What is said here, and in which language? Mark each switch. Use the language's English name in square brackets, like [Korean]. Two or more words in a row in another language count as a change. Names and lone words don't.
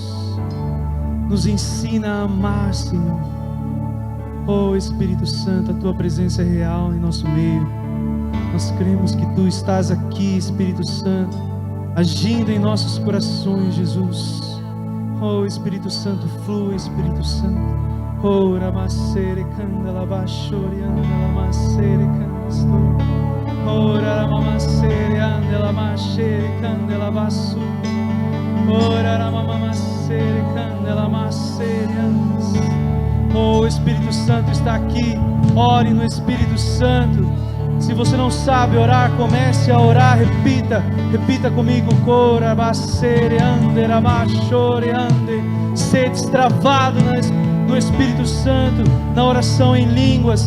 [Portuguese] Nos ensina a amar, Senhor. Oh, Espírito Santo, a Tua presença é real em nosso meio. Nós cremos que Tu estás aqui, Espírito Santo, agindo em nossos corações, Jesus. Oh, Espírito Santo, flua, Espírito Santo. Oh, Ramasere Candela Bashori Andela Masere Candastu. Oh, Ramamasere Andela Masere Candela Basu. Oh, Ramamasere Candela Masere Andas. Oh, o Espírito Santo está aqui. Ore no Espírito Santo. Se você não sabe orar, comece a orar. Repita comigo. Cora Basere Andera Bashori Ande. Ser destravado no Espírito Santo, na oração em línguas.